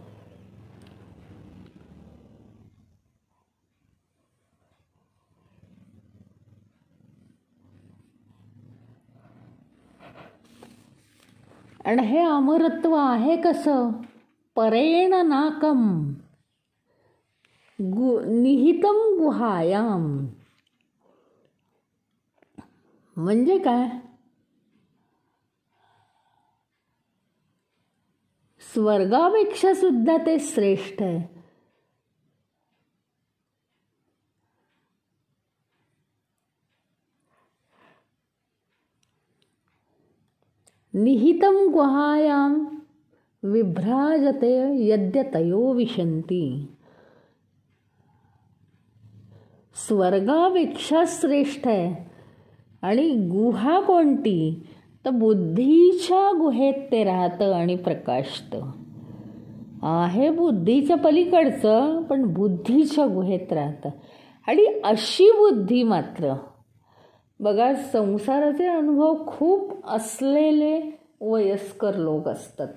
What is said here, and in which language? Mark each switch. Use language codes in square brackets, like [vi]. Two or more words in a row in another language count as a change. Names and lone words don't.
[mr] आणि हे अमरत्व आहे कसं? [sa] परेण नाकम निहितम गुहायाम. [mr] म्हणजे काय? स्वर्गापेक्षा सुद्धा ते श्रेष्ठ आहे. [sa] निहितम गुहायाम विभ्राजते यद्यतयो विशन्ति. [mr] स्वर्गापेक्षा श्रेष्ठ आहे. आणि गुहा कोणती? तर बुद्धीच्या गुहेत ते राहतं आणि प्रकाशतं. आहे बुद्धीच्या पलीकडचं, पण बुद्धीच्या गुहेत राहतं. आणि अशी बुद्धी मात्र बघा, संसाराचे अनुभव खूप असलेले वयस्कर लोक असतात.